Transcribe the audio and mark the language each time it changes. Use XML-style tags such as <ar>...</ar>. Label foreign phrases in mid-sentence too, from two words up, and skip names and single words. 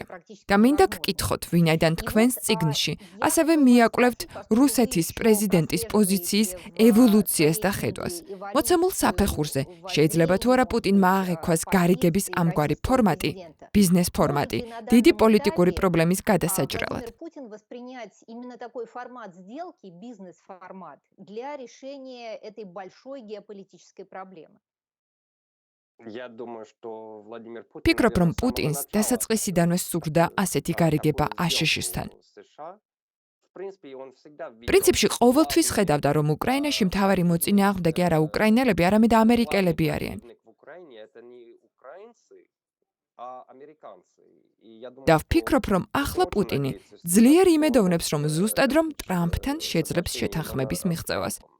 <ka>და მინდა გკითხოთ, ვინაიდან თქვენს წიგნში ასევე მიაკვლევთ რუსეთის პრეზიდენტის პოზიციის ევოლუციას და ხედვას. მოცემულ საფეხურზე შეიძლება თუ არა პუტინმა აღექვას გარიგების ამგვარი ფორმატი, ბიზნეს ფორმატი, დიდი პოლიტიკური პრობლემის გადასაჭრელად.</ka> <ru>Путин воспринять именно такой формат сделки, бизнес-формат, для решения этой большой геополитической проблемы? Я думаю, что Владимир Путин...</ru> <ka>ფიქრობ, რომ პუტინს დასაწყისიდანვე სურდა ასეთი გარიგება აშშ-სთან. პრინციპში ყოველთვის ხედავდა, რომ უკრაინაში მთავარი მოწინააღმდეგე არა უკრაინელები, არამედ ამერიკელები არიან. და ვფიქრობ, რომ ახლა პუტინი ძლიერ იმედოვნებს, რომ ზუსტად რომ ტრამპთან შეძლებს შეთანხმების მიღწევას.</ka>